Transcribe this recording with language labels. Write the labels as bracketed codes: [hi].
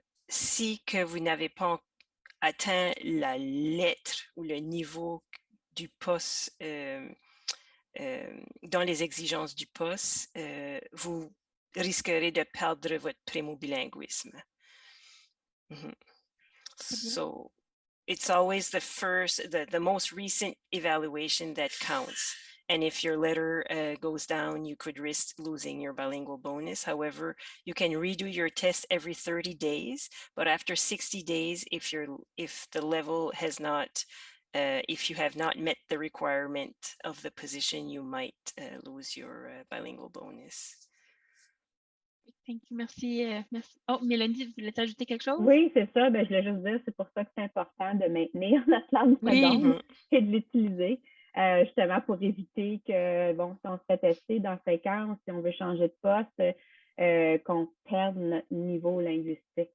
[fr] si que vous n'avez pas atteint la lettre ou le niveau du poste dans les exigences du poste, vous risquerez de perdre votre primo-bilinguisme. [en] So it's always the most recent evaluation that counts. And if your letter goes down, you could risk losing your bilingual bonus. However, you can redo your test every 30 days, but after 60 days, if the level has not, if you have not met the requirement of the position, you might lose your bilingual bonus. Thank you. [fr] Merci. Merci. Oh, Mélanie, vous voulez ajouter quelque chose? Oui, c'est ça. Ben, je voulais juste dire, c'est pour ça que c'est important de maintenir notre langue Oui. seconde et de l'utiliser, justement pour éviter que, bon, si on se fait tester dans 5 ans, si on veut changer de poste, qu'on perde notre niveau linguistique.